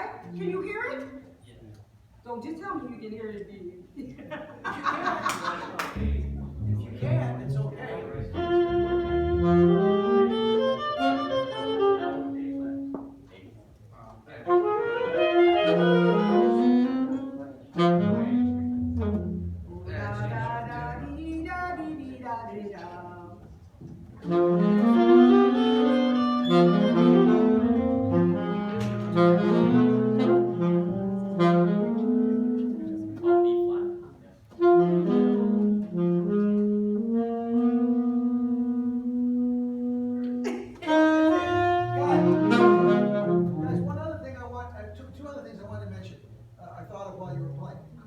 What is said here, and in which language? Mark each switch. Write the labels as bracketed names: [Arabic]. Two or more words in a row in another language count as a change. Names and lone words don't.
[English] Can you hear it? Yeah. Don't just tell me you can hear it. If you can, it's okay. Da da da dee da dee dee da dee da. Oh, B flat. Guys, one other thing I want, two other things I wanted to mention, I thought of while you were playing.